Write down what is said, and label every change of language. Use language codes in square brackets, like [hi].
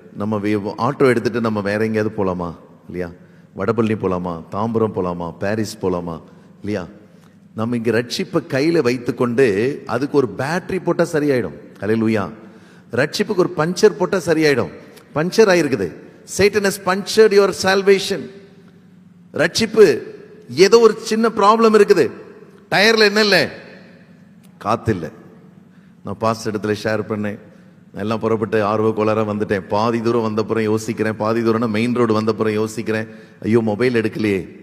[ta] நம்ம ஆட்டோ எடுத்துட்டு நம்ம வேற எங்கேயாவது போலாமா? இல்லையா? வடபழனி போலாமா, தாம்பரம் போலாமா, பாரிஸ் போலாமா? இல்லையா? நம்ம இங்க ரட்சிப்பை கையில வைத்துக்கொண்டு அதுக்கு ஒரு பேட்டரி போட்டா சரியாயிடும். ஹல்லேலூயா. ரட்சிப்புக்கு ஒரு பஞ்சர் போட்டா சரியாயிடும். பஞ்சர் ஆயிருக்குது. [en] Satan has punctured your salvation. [ta] ரட்சிப்பு ஏதோ ஒரு சின்ன ப்ராப்ளம் இருக்குது. டயர்ல என்ன இல்லை? காத்து இல்லை. நான் பாஸ்ட் இடத்துல ஷேர் பண்ணேன். எல்லாம் புறப்பட்டு ஆர்வ கோளாராக வந்துட்டேன். பாதி தூரம் வந்தப்புறம் யோசிக்கிறேன். பாதி தூரம்னா மெயின் ரோடு வந்தப்புறம் யோசிக்கிறேன், ஐயோ மொபைல் எடுக்கலையே.